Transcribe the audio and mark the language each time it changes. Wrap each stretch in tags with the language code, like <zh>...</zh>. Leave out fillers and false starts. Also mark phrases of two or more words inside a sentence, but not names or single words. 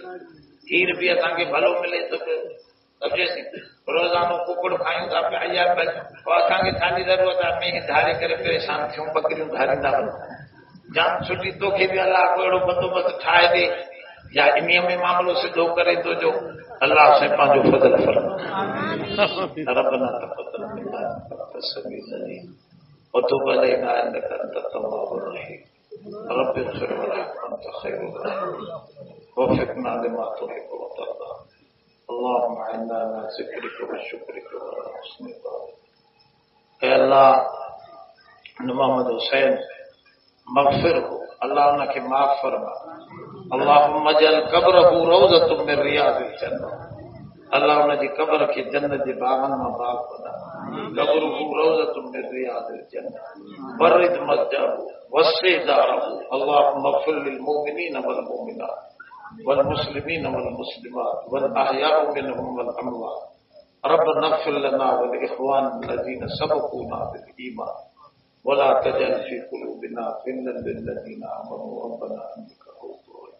<sd>खीर बि असांखे भलो मिले थो पियो, सम्झेसि रोज़ानो कुकड़ खायूं था पिया, इहा पोइ असांखे छाजी ज़रूरत आहे में धारे करे परेशान थियूं, बकरियूं धारींदा वञूं। जाम सुठी, तोखे बि अलाह को अहिड़ो बंदोबस्तु ठाहे ॾे या इन्हीअ में मामिलो सिधो करे थो जो अल्लाह से पंहिंजो फज़ल फरमा।</sd> <ar>ربنا تقبل منا إنك سميع العليم وتب علينا إنك أنت التواب الرحيم. رب اغفر وارحم أنت خير الراحمين ووفقنا لما تحب وترضى. اللهم إنا على ذكرك وشكرك وحسن عبادتك.</ar> <sd>ऐ अल्लाह मोहम्मद हुसैन मग़फ़िर हो, अल्लाह उनखे माफ़ फरमा।</sd> <ar>اللهم اجعل قبره روضة من رياض الجنة,</ar> <sd>अल्लाह उनजी क़ब्र खे जन्नत जे बाग़नि मां बाग़ बना।</sd> <ar>قبره روضة من رياض الجنة برد مسجده وسع داره. اللهم اغفر للمؤمنين والمؤمنات والمسلمين والمسلمات والأحياء منهم والأموات. ربنا اغفر لنا ولإخواننا الذين سبقونا بالإيمان ولا تجعل في قلوبنا غلا للذين آمنوا ربنا إنك رؤوف رحيم.</ar>